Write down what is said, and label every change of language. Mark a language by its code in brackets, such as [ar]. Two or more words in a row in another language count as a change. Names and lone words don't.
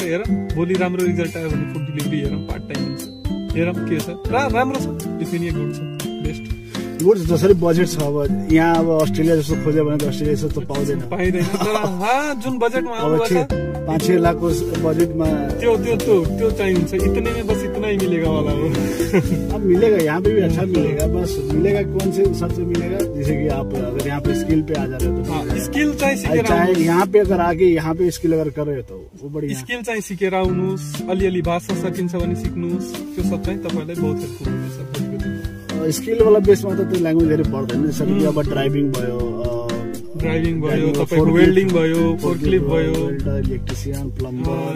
[ne] हेरौँ, भोलि राम्रो रिजल्ट आयो भने फुड डेलिभरी हेरौँ, पार्ट टाइम हुन्छ। हेरौँ के छ। राम्रो छ, लिथुएनिया गुड छ, बेस्ट गुड। जसरी बजेट छ, अब यहाँ अब अस्ट्रेलिया जस्तो खोज्यो भने त अस्ट्रेलिया जस्तो पाउँदैन। तर जुन बजेटमा आउँछ 5-6 लाखको बजेटमा त्यो चाहिँ हुन्छ। [hi] इतने में बस इतना ही मिलेगा वाला वो। अब मिलेगा, यहाँ पे भी अच्छा मिलेगा। बस मिलेगा कौन से हिसाब से मिलेगा? जैसे कि आप अगर यहाँ पे स्किल पे आ जा रहे हो तो [ne] स्किल चाहिँ सिकेर [hi] यहाँ पे अगर आगे यहाँ पे स्किल अगर कर रहे हो तो वो बढ़िया। [ne] स्किल चाहिँ सिकेर आउनुहोस्, अलिअलि भाषा सकिन्छ भने सिक्नुहोस्। त्यो सब चाहिँ तपाईँलाई बहुत हेल्पफुल हुनेछ। स्किल वाला बेसमा त त्यो ल्याङ्ग्वेज धेरै पर्दैन। जसरी कि अब ड्राइभिङ भयो, तपाईँको वेल्डिङ भयो, फोर्कलिफ्ट भयो, इलेक्ट्रिसियन, प्लम्बर,